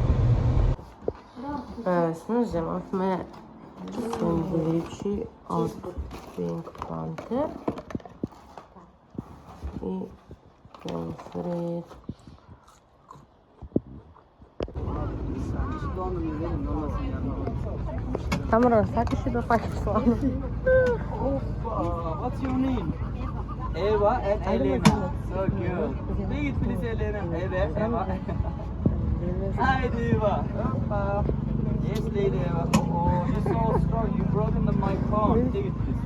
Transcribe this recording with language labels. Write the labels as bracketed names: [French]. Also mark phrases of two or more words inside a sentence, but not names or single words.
[Macedonian] Еве сме, земавме сендвичи од Pink Panther и помфрит. Тамара, сакаш ли да фаќаш слано? [English] What's your name? Eva and Elena. So good. Take it, please, Elena. Hey there, Eva. Hi, Eva. Yes, lady Eva. Oh, you're so strong. You broken my phone. Take it, please.